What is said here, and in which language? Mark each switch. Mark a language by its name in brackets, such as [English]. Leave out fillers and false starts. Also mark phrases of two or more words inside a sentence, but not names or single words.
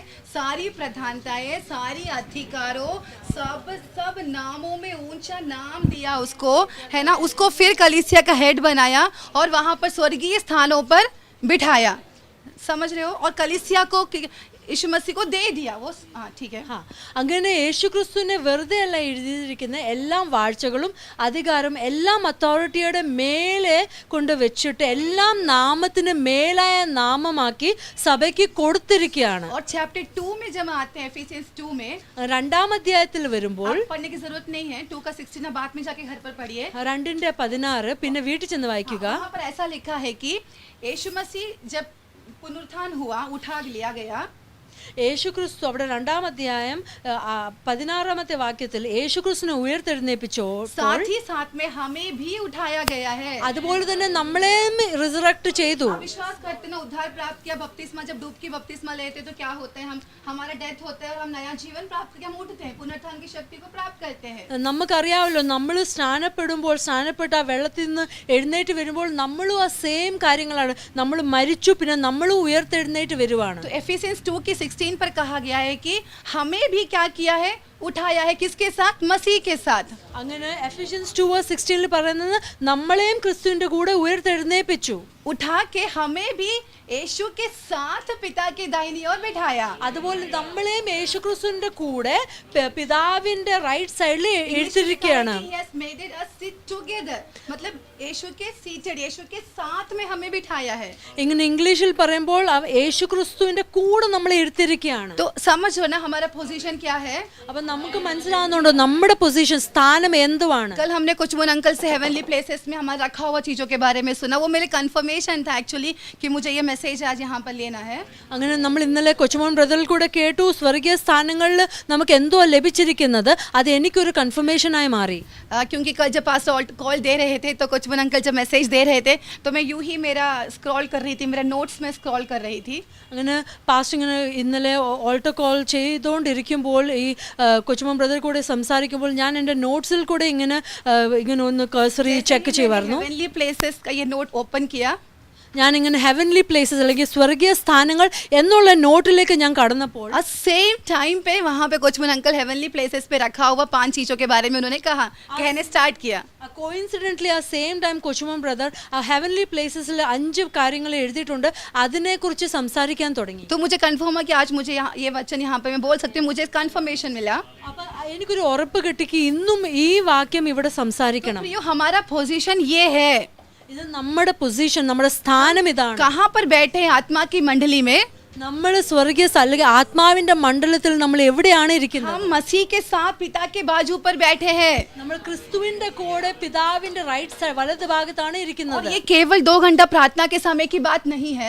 [Hindi] सारी प्रधानताएं, सारी अधिकारों, सब नामों में ऊंचा नाम दिया उसको, है ना? उसको फिर कलीसिया का हेड बनाया और वहां पर स्वर्गीय स्थानों पर बिठाया। समझ रहे हो? और कलीसिया को यीशु मसीह को दे दिया वो। हाँ ठीक है। हाँ, [Malayalam] അങ്ങനെ യേശു ക്രിസ്തുവിനെ വെറുതെ അല്ല എഴുതിയിരിക്കുന്ന എല്ലാ വാഴ്ചകളും അധികാരം എല്ലാം അതോറിറ്റിയുടെ മേലെ കൊണ്ട് വെച്ചിട്ട് എല്ലാം നാമത്തിന് മേലായ നാമമാക്കി സഭയ്ക്ക് കൊടുത്തിരിക്കുകയാണ്. [Hindi] और चैप्टर 2 में जब आते हैं, एफिसियंस 2 में, [Malayalam] രണ്ടാം അധ്യായത്തിൽ വരുമ്പോൾ [Hindi] आप पढ़ने की जरूरत नहीं है, 2 का 16 बाद में जाके घर पर पढ़िए। [Malayalam] 2:16 പിന്നെ വീട്ടിൽ ചെന്ന് വായിക്കുക. [Hindi] वहाँ पर ऐसा लिखा है कि यीशु मसीह जब पुनरुत्थान हुआ, उठा लिया गया, [Malayalam] യേശു ക്രിസ്തു അവിടെ 2-ാം അധ്യായം 16-ാമത്തെ വാക്യത്തിൽ യേശു ക്രിസ്തുവിനെ ഉയർത്തെഴുന്നേൽപ്പിച്ചോ, [Hindi] साथ ही साथ में हमें भी उठाया गया है। [Malayalam] അതുപോലെ തന്നെ നമ്മളെയും റിസറക്ട് ചെയ്തു. [Hindi] आप विश्वास करते ना, उद्धार प्राप्त किया, बपतिस्मा, जब डूबकी बपतिस्मा लेते तो क्या होता है? हमारा डेथ होता है और हम नया जीवन प्राप्त करके हम उठते हैं, पुनरुत्थान की शक्ति को प्राप्त करते हैं। [Malayalam] നമുക്കറിയാമല്ലോ, നമ്മൾ സ്നാനപ്പെട്ട ആ വെള്ളത്തിൽ നിന്ന് എഴുന്നേറ്റ് വരുമ്പോൾ നമ്മളും ആ സെയിം കാര്യങ്ങളാണ്. നമ്മൾ മരിച്ചു, പിന്നെ നമ്മളും ഉയർത്തെഴുന്നേറ്റ് വരുവാണ്. [Hindi] तो एफिसियंस 2 की 16 पर कहा गया है कि हमें भी क्या किया है? उठाया है। किसके साथ? मसीह के साथ। [Malayalam] അങ്ങനെ എഫിഷ്യൻസ് 2:16 പറയുന്നത് നമ്മളെയും ക്രിസ്തുവിന്റെ കൂടെ ഉയർത്തെഴുന്നേൽപ്പിച്ചു. [Hindi] उठा के हमें भी यीशु के साथ पिता के दाहिनी ओर बिठाया। [Malayalam] അതുപോലെ നമ്മളെയും യേശു ക്രിസ്തുവിന്റെ കൂടെ പിതാവിന്റെ [English] right side [Malayalam] എഴുതിയിരിക്കുകയാണ്. [English] He has made us sit together, [Hindi] मतलब यीशु के seated, यीशु के साथ में हमें बिठाया है। [Malayalam] ഇങ്ങനെ ഇംഗ്ലീഷിൽ പറയുമ്പോൾ യേശു ക്രിസ്തുവിന്റെ കൂടെ നമ്മളെ എടുത്തിരിക്കുകയാണ്. [Hindi] तो समझो ना हमारा पोजीशन क्या है? [Malayalam] അപ്പൊ നമുക്ക് മനസ്സിലാവുന്നുണ്ടോ നമ്മുടെ പൊസിഷൻ, സ്ഥാനം എന്തുവാണ്? [Hindi] कल हमने कुछ मुन अंकल से [English] heavenly places [Hindi] में हमारा रखा हुआ चीजों के बारे में सुना। वो मेरे कंफर्मेशन था एक्चुअली कि मुझे ये मैसेज आज यहाँ पर लेना है। [Malayalam] അങ്ങനെ നമ്മൾ ഇന്നലെ കൊച്ചുമോൻ ബ്രദറിൽ കൂടെ കേട്ടു, സ്വർഗീയ സ്ഥാനങ്ങളിൽ നമുക്ക് എന്തോ ലഭിച്ചിരിക്കുന്നത്. അത് എനിക്കൊരു കൺഫർമേഷനായി മാറി. [Hindi] क्योंकि कल जब [English] pastor call [Hindi] दे रहे थे तो कुछ मुन अंकल जब मैसेज दे रहे थे तो मैं यूं ही मेरा स्क्रॉल कर रही थी, मेरा नोट्स में स्क्रॉल कर रही थी। [Malayalam] അങ്ങനെ പാസ്റ്റ് ഇങ്ങനെ ഇന്നലെ [English] altar call [Malayalam] ചെയ്തുകൊണ്ടിരിക്കുമ്പോൾ ഈ കൊച്ചുമോൻ ബ്രദർ കൂടെ സംസാരിക്കുമ്പോൾ ഞാൻ എൻ്റെ നോട്ട്സിൽ കൂടെ ഇങ്ങനെ ഒന്ന് [English] cursory check [Malayalam] ചെയ്യുമായിരുന്നു. [English] heavenly places [Hindi] का ये [English] note open [Hindi] किया, [Malayalam] ഞാനിങ്ങനെ [English] heavenly places [Malayalam] അല്ലെങ്കിൽ സ്വർഗീയ സ്ഥാനങ്ങൾ എന്നുള്ള നോട്ടിലേക്ക് ഞാൻ കടന്നപ്പോൾ [English] same time [Hindi] पे वहाँ पे कुछ मुन अंकल [English] heavenly places [Hindi] पे रखा हुआ 5 चीजों के बारे में उन्होंने कहने स्टार्ट किया। [Malayalam] കോയിൻസിഡൻ്റലി ആ [English] same time [Malayalam] കൊച്ചുമോൻ ബ്രദർ ആ [English] heavenly places [Malayalam] 5 കാര്യങ്ങൾ എഴുതിയിട്ടുണ്ട്, അതിനെക്കുറിച്ച് സംസാരിക്കാൻ തുടങ്ങി. [Hindi] तो मुझे कंफर्म है कि आज मुझे ये वचन यहाँ पे मैं बोल सकती हूँ, मुझे कंफर्मेशन मिला। [Malayalam] അപ്പൊ എനിക്കൊരു ഉറപ്പ് കിട്ടിക്ക് ഇന്നും ഈ വാക്യം ഇവിടെ സംസാരിക്കണം. [Hindi] तो हमारा पोजीशन ये है, [Malayalam] ഇത് നമ്മുടെ പൊസിഷൻ, നമ്മുടെ സ്ഥാനം ഇതാണ്. [Hindi] कहाँ पर बैठे हैं आत्मा की मंडली में? [Malayalam] നമ്മൾ സ്വർഗീയ അല്ലെങ്കിൽ ആത്മാവിന്റെ മണ്ഡലത്തിൽ നമ്മൾ എവിടെയാണ് ഇരിക്കുന്നത്? [Hindi] हम मसीह के साथ पिता के बाजू पर बैठे हैं। [Malayalam] നമ്മൾ ക്രിസ്തുവിന്റെ കൂടെ പിതാവിന്റെ [English] right side [Malayalam] വലത് ഭാഗത്താണ് [Hindi] और [Malayalam] ഇരിക്കുന്നത്. [Hindi] ये केवल 2 घंटा प्रार्थना के समय की बात नहीं है,